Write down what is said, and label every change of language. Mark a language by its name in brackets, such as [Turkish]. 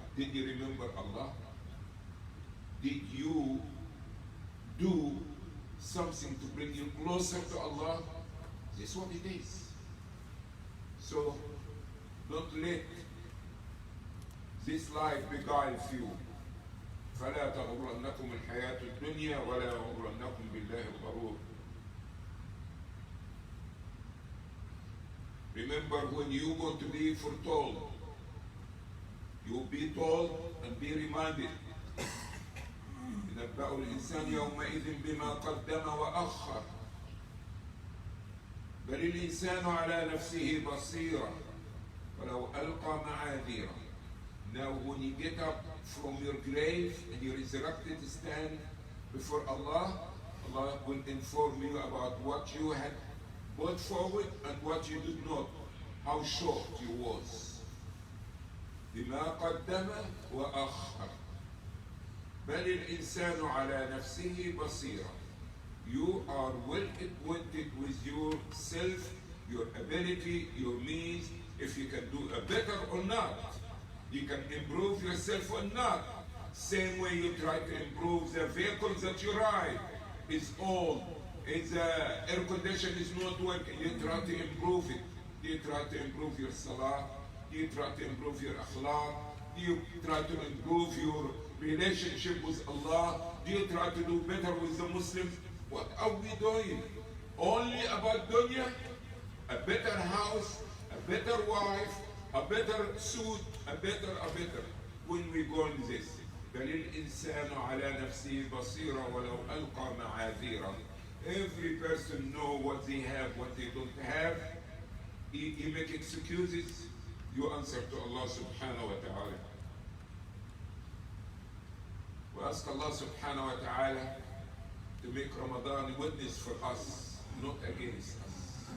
[English] Did you remember Allah? Did you do something to bring you closer to Allah? This is what it is. So don't let this life beguile you. [Arabic] فلا تغرنكم الحياة الدنيا ولا يغرنكم بالله الغرور. [English] Remember, when you go to be foretold, you will be told and be reminded. [Arabic] ينبأ الإنسان يومئذ بما قدم وأخر بل الإنسان على نفسه بصيرة ولو ألقى معاذيره. [English] Now when you get up from your grave and you resurrected to stand before Allah, Allah will inform you about what you had brought forward and what you did not, how short you was. [Arabic] بما قدم وأخر بل الإنسان على نفسه بصيرة. [English] You are well acquainted with yourself, your ability, your means, if you can do a better or not. You can improve yourself or not. Same way you try to improve the vehicles that you ride. It's old. It's air condition is not working. You try to improve it. You try to improve your salah. You try to improve your akhlaq. You try to improve your relationship with Allah. Do you try to do better with the Muslims? What are we doing? only about dunya, a better house, a better wife, a better suit, a better. When we go in this, [Arabic] بل الإنسان على نفسه بصيرة ولو ألقى معاذيره. [English] Every person know what they have, what they don't have. You make excuses, you answer to Allah subhanahu wa ta'ala. We ask Allah subhanahu wa ta'ala to make Ramadan witness for us, not against us.